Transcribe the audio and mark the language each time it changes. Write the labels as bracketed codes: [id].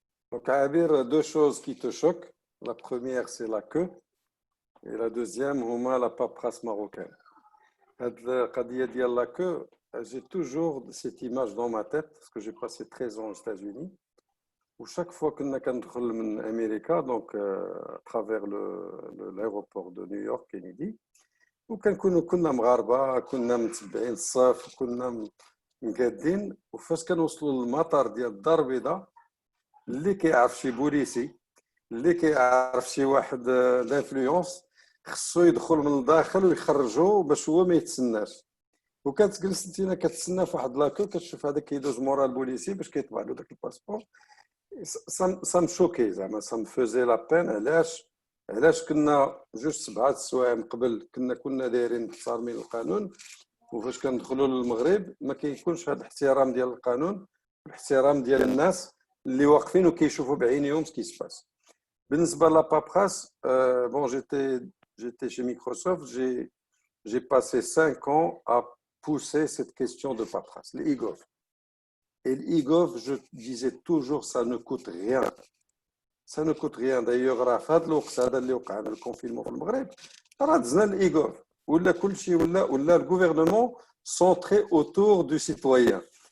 [fr] Donc Abir, deux choses qui te choquent. La première c'est la queue et la deuxième c'est la paperasse marocaine. La queue, j'ai toujours cette image dans ma tête parce que j'ai passé 13 ans aux États-Unis. Où chaque fois que nous sommes en Amérique, donc à travers l'aéroport de New York, Kennedy, [ar] كنا مغاربه كنا متبعين الصف كنا مقادين وفاش كنوصلوا للمطار ديال الدار البيضاء اللي كيعرف شي بوليسي اللي كيعرف شي واحد دانفلونس خصو يدخل من الداخل ويخرجو باش هو ما يتسناش وكتجلس انت كتسنى في واحد لاكو كتشوف هذاك كيدوز مورا البوليسي باش كيطبع له داك الباسبور [fr] ça me choquait [ar] زعما [fr] ça me faisait la peine [ar] علاش كنا جوج 7 السوايع من قبل كنا دايرين محترمين القانون وفاش كندخلوا للمغرب ما كيكونش هذا الاحترام ديال القانون والاحترام ديال الناس اللي واقفين وكيشوفوا بعينيهم سكي سباس بالنسبه لا بابراس [fr] bon j'étais chez Microsoft j'ai passé 5 ans à pousser cette question de paperasse les e-gov. Et l'e-gov, je disais toujours, ça ne coûte rien. Ça ne coûte rien. D'ailleurs, le confinement au Maghreb, l'e-gov. Le gouvernement centré autour du citoyen.